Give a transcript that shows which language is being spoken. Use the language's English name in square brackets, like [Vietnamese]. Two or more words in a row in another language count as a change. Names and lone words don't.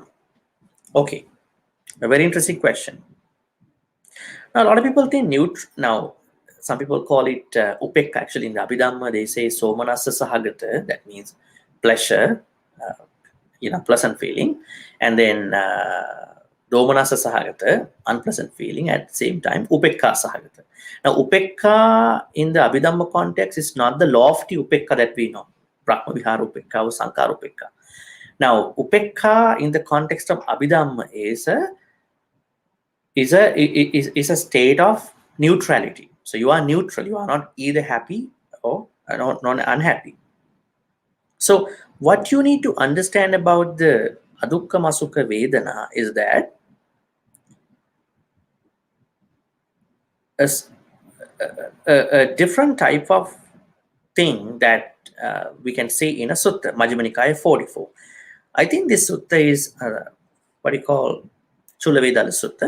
[English] Okay, a very interesting question. Now, a lot of people think now, some people call it upekka. Actually, in the Abhidharma, they say [Pali] somanasa sahagata, [English] that means pleasure, pleasant feeling, and then [Pali] domanasa sahagata, [English] unpleasant feeling, at the same time, [Pali] upekka sahagata. [English] Now, upekka in the Abhidhamma context is not the lofty upekka that we know, [Pali] Brahma Vihara upekka [English] or [Pali] Sankara upekka. [English] Now, upekka in the context of Abhidhamma is a state of neutrality. So you are neutral. You are not either happy or not unhappy. So what you need to understand about the [Pali] adukkama sukha vedana [English] is that a different type of thing that we can say in a sutta, Majjhima Nikaya 44. I think this sutta is what you call Chulavedala Sutta.